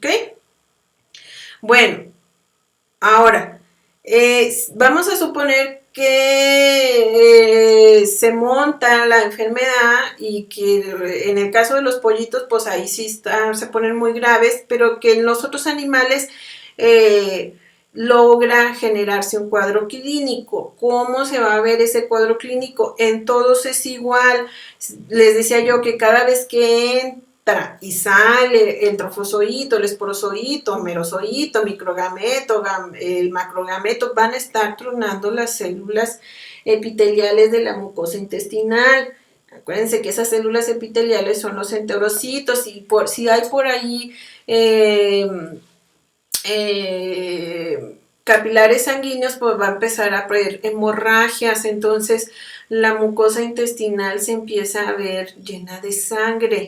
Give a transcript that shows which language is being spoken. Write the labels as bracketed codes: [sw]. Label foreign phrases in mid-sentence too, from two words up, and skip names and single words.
[es] Bueno, ahora, vamos a suponer que se monta la enfermedad y que en el caso de los pollitos, pues ahí sí se ponen muy graves, pero que en los otros animales eh, logra generarse un cuadro clínico. ¿Cómo se va a ver ese cuadro clínico? En todos es igual. Les decía yo que cada vez que y sale el trofozoito, el esporozoito, merozoito, microgameto, el macrogameto, van a estar tronando las células epiteliales de la mucosa intestinal. Acuérdense que esas células epiteliales son los enterocitos y si hay por ahí capilares sanguíneos, pues va a empezar a haber hemorragias, entonces la mucosa intestinal se empieza a ver llena de sangre.